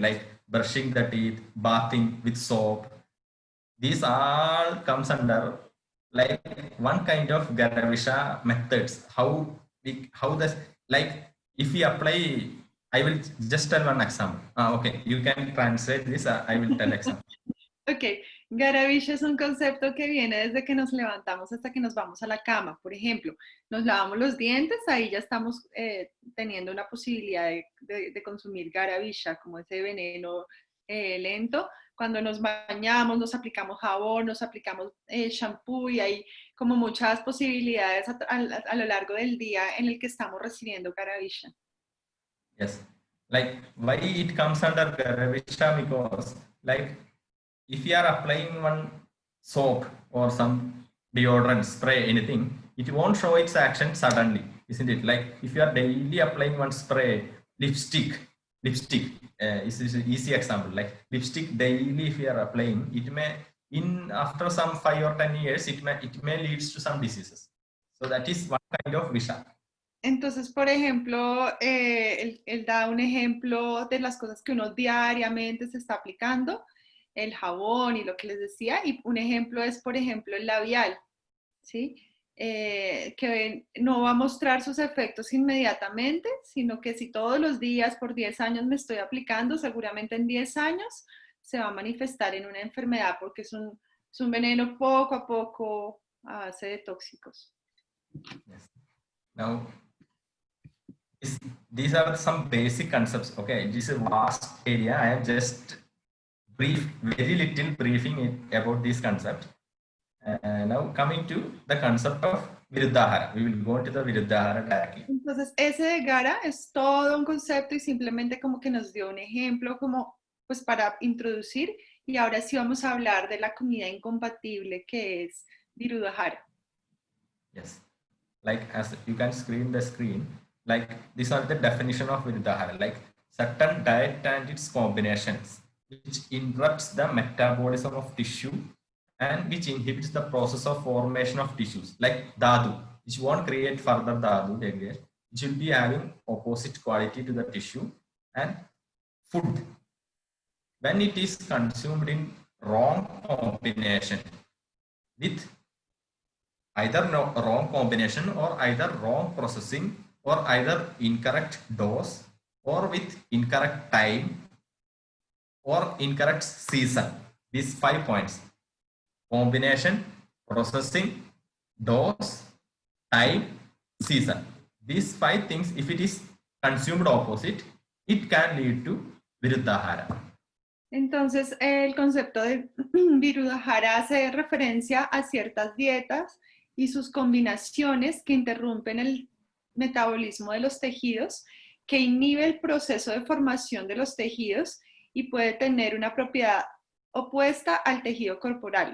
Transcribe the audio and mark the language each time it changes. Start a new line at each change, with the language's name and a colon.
English: Like brushing the teeth, bathing with soap. These all comes under like one kind of Garavisha methods. How this, like if we apply, I will just tell one example. Okay, you can translate this. I will tell example.
Spanish: Ok, garavisha es un concepto que viene desde que nos levantamos hasta que nos vamos a la cama. Por ejemplo, nos lavamos los dientes, ahí ya estamos teniendo una posibilidad de consumir garavisha, como ese veneno lento. Cuando nos bañamos, nos aplicamos jabón, nos aplicamos shampoo y hay como muchas posibilidades a lo largo del día en el que estamos recibiendo garavisha.
English: Yes, like why it comes under garavisha, because like if you are applying one soap or some deodorant, spray, anything, it won't show its action suddenly, isn't it? Like if you are daily applying one spray, lipstick is an easy example. Like lipstick daily, if you are applying, it may after some 5 or 10 years, it may leads to some diseases. So that is one kind of visha.
Spanish: Entonces, por ejemplo, él da un ejemplo de las cosas que uno diariamente se está aplicando, el jabón y lo que les decía, y un ejemplo es, por ejemplo, el labial, ¿sí? Que no va a mostrar sus efectos inmediatamente, sino que si todos los días por 10 años me estoy aplicando, seguramente en 10 años se va a manifestar en una enfermedad porque es un veneno poco a poco a base de tóxicos.
English: Yes. Now, these are some basic concepts. Okay, this is a vast area. I am just very little briefing about this concept. Now coming to the concept of Virudhahara. We will go to the Virudhahara directly.
Spanish: Entonces, ese de Gara es todo un concepto y simplemente como que nos dio un ejemplo como pues para introducir y ahora sí vamos a hablar de la comida incompatible que es Virudhahara.
English: Yes, like as you can see in the screen, like these are the definition of Virudhahara, like certain diet and its combinations which interrupts the metabolism of tissue and which inhibits the process of formation of tissues, like dadu, which won't create further dadu degradation, which will be having opposite quality to the tissue. And food, when it is consumed in wrong combination with either wrong combination or either wrong processing or either incorrect dose or with incorrect time or incorrect season. These 5 points: combination, processing, dose, time, season. These 5 things, if it is consumed opposite, it can lead to Viruddhahara.
Spanish: Entonces, el concepto de Virudhahara hace referencia a ciertas dietas y sus combinaciones que interrumpen el metabolismo de los tejidos, que inhibe el proceso de formación de los tejidos y puede tener una propiedad opuesta al tejido corporal.